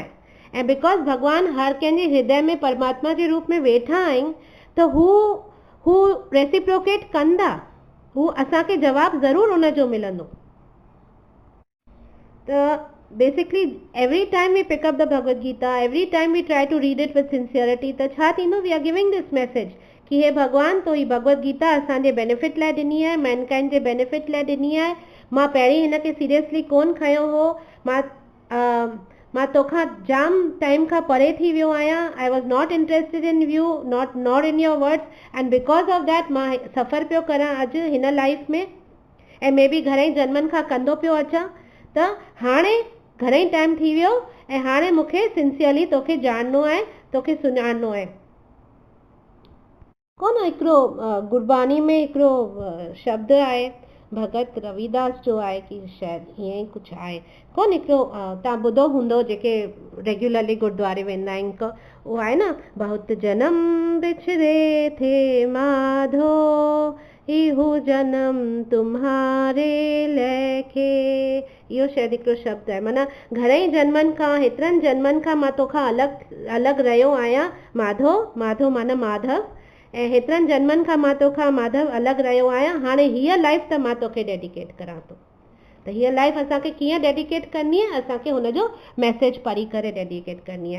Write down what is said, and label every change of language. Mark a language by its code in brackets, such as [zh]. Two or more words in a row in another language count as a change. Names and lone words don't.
[sd] ऐं बिकॉज़ भॻवान हर कंहिंजे हृदय में परमात्मा जे रूप में वेठा आहिनि, त हू रेसिप्रोकेट कंदा, हू असांखे जवाबु ज़रूरु उनजो मिलंदो। [en] त basically every time we pick up the Bhagavad Gita, every time we try to read it with sincerity, [sd] त छा थींदो, [en] we are giving this message [sd] कि हे भॻवान, तो ही भगवत गीता असांजे बेनिफिट लाइ ॾिनी आहे, मैनकाइंड जे बेनिफिट लाइ ॾिनी आहे। मां पहिरीं हिनखे सीरियसली कोन खयो हो, मां तोखां जाम टाइम खां परे थी वियो आहियां। [en] I was not interested in you, not in your words, and because of that [sd] मां सफ़र पियो करां अॼु हिन लाइफ में, ऐं [en] may be [sd] घणेई जन्मनि खां कंदो पियो अचां। त हाणे घणेई टाइम थी वियो ऐं हाणे मूंखे सिंसियरली तोखे ॼाणणो आहे, तोखे सुञाणणो आहे। कोन हिकिड़ो गुरबानी में हिकिड़ो शब्द आहे, भगत रविदास जो आहे कि शायदि हीअं ई कुझु आहे, कोन हिकिड़ो तव्हां ॿुधो हूंदो, जेके रेगुलरली गुरुद्वारे वेंदा आहिनि, उहो आहे न, [hi] बहुत जन्म बिछड़े थे माधो, इहो जन्म तुम्हारे लेखे। [sd] इहो शायदि हिकिड़ो शब्द आहे, माना घणेई जन्मनि खां, हेतिरनि जन्मनि खां मां तोखां अलॻि रहियो आहियां माधो, माधो माना माधव, ऐं हेतिरनि जन्मनि खां मां तोखां माधव अलॻि रहियो आहियां। हाणे हीअ लाइफ त मां तोखे डेडिकेट करां थो। त हीअ लाइफ असांखे कीअं डेडिकेट करणी आहे, असांखे हुनजो मैसेज पढ़ी करे डेडिकेट करणी आहे।